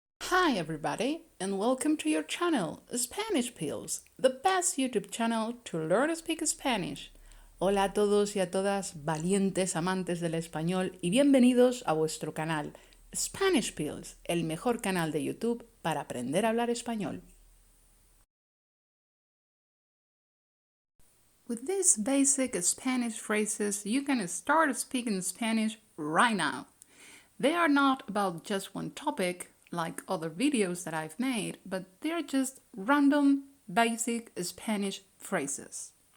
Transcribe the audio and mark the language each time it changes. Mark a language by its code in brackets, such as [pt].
[en] Hi everybody, and welcome to your channel, Spanish Pills, the best YouTube channel to learn to speak Spanish. [es] Hola a todos y a todas, valientes amantes del español, y bienvenidos a vuestro canal, Spanish Pills, el mejor canal de YouTube para aprender a hablar español. [en] With these basic Spanish phrases, you can start speaking Spanish right now. They are not about just one topic, like other videos that I've made, but they're just random, basic Spanish phrases.